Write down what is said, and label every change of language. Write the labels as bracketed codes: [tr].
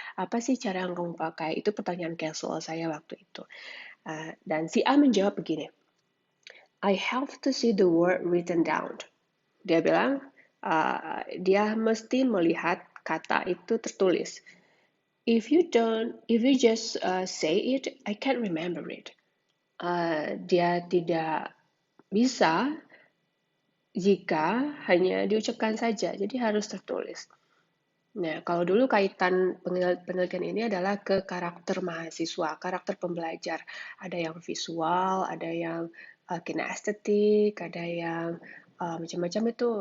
[id] Apa sih cara yang kamu pakai? Itu pertanyaan casual saya waktu itu. Dan si A menjawab begini. [en] I have to see the word written down. [id] Dia bilang, dia mesti melihat kata itu tertulis. [en] If you just say it, I can't remember it. [id] Dia tidak bisa jika hanya diucapkan saja, jadi harus tertulis. Nah, kalau dulu kaitan penelitian ini adalah ke karakter mahasiswa, karakter pembelajar. Ada yang visual, ada yang kinestetik, ada yang macam-macam itu.